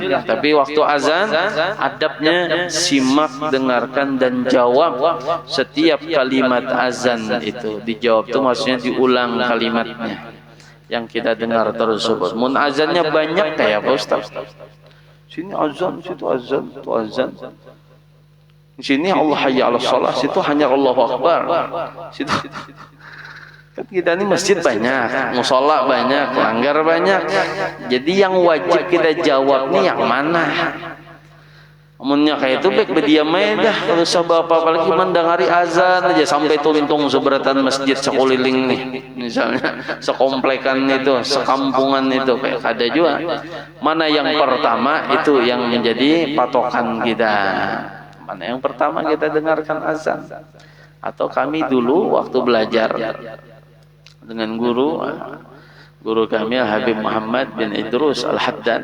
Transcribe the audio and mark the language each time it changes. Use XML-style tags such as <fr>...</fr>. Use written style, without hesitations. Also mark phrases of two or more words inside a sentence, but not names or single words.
<id>Tapi waktu azan, adabnya simak, dengarkan, dan jawab setiap kalimat azan itu. Dijawab itu maksudnya diulang kalimatnya yang kita dengar tersebut. Mun azannya banyak kayak apa Ustaz? Sini azan, situ azan, itu azan. Di sini Allah</id> <ar>حي على الصلاة,</ar> <id>situ hanya</id> <ar>الله أكبر.</ar> <id>Situ Kan kita ini masjid banyak, musola banyak, langgar banyak. Jadi yang wajib kita jawab nih yang mana?</id> <bjn>Amunnya kayak itu baik berdiam aja dah, kalau sabab apalagi mendengari azan aja sampai tuntung seberatan masjid sekeliling nih, misalnya sekomplekan itu, sekampungan itu kayak ada juga.</bjn> <id>Mana yang pertama itu yang menjadi patokan kita. Mana yang pertama kita dengarkan azan. Atau kami dulu waktu belajar dengan guru kami Habib Muhammad bin Idrus Al-Haddad.</id>